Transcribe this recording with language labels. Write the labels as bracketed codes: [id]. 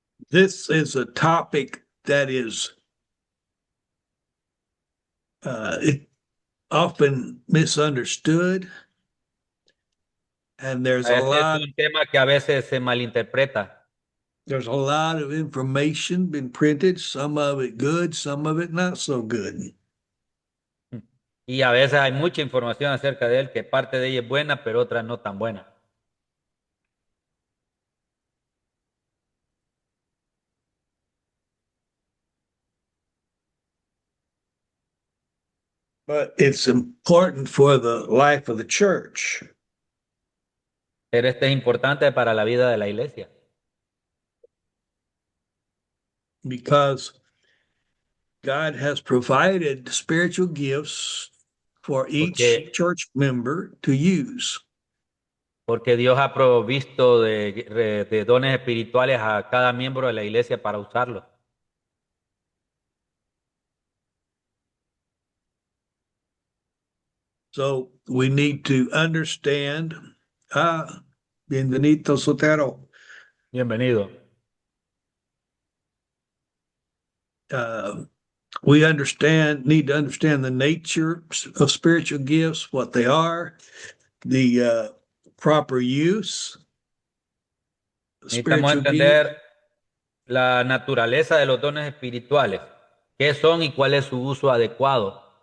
[en] This is a topic that is it often misunderstood, and [es] Este es un tema que a veces se malinterpreta [en] there's a lot of information been printed, some of it good, some of it not so good. [es] y a veces hay mucha información acerca de él, que parte de ella es buena, pero otra no tan buena. [en] But it's important for the life of the church [es] Pero este es importante para la vida de la iglesia, [en] because God has provided spiritual gifts for each [es] porque, [en] church member to use. [es] porque Dios ha provisto de dones espirituales a cada miembro de la iglesia para usarlos. [en] So we need to understand. [es] Bienvenido, Sotero. Bienvenido. [en] Uh, need to understand the nature of spiritual gifts, what they are, the proper use of [es] Necesitamos [en] spiritual gifts. [es] entender la naturaleza de los dones espirituales, qué son y cuál es su uso adecuado.